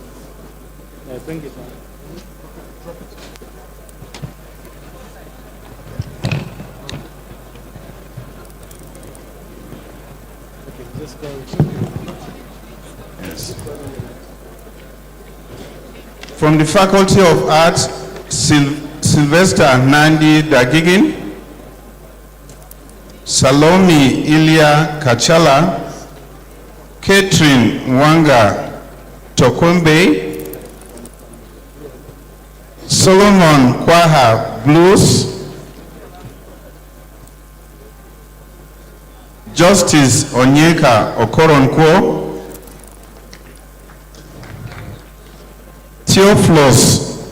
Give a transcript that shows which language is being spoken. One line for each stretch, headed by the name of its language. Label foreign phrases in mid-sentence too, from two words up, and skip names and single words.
English: Yeah, bring it down. Okay, just go. Yes. From the Faculty of Arts, Sylvester Nandi Dagigin, Salomi Ilya Kachala, Catherine Wanga Tokombe, Solomon Kwaha Blues, Justice Onyeka Okoronkwo, Theophilus